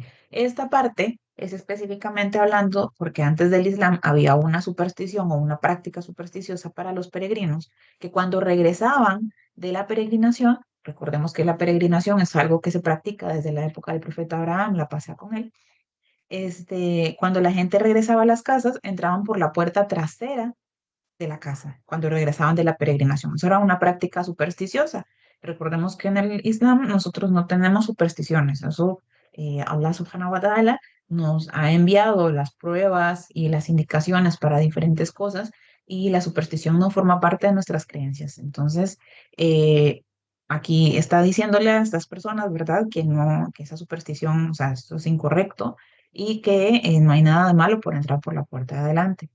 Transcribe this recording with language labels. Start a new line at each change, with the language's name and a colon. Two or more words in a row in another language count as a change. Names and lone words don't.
Spanish: Esta parte es específicamente hablando porque antes del Islam había una superstición o una práctica supersticiosa para los peregrinos que cuando regresaban de la peregrinación, recordemos que la peregrinación es algo que se practica desde la época del profeta Abraham, la paz sea con él, cuando la gente regresaba a las casas, entraban por la puerta trasera de la casa, cuando regresaban de la peregrinación. Eso era una práctica supersticiosa. Recordemos que en el Islam nosotros no tenemos supersticiones. Eso,
Arabic: الله سبحانه وتعالى
Spanish: nos ha enviado las pruebas y las indicaciones para diferentes cosas y la superstición no forma parte de nuestras creencias. Entonces, aquí está diciéndole a estas personas, ¿verdad? Que no, que esa superstición, o sea, esto es incorrecto y que no hay nada de malo por entrar por la puerta de adelante.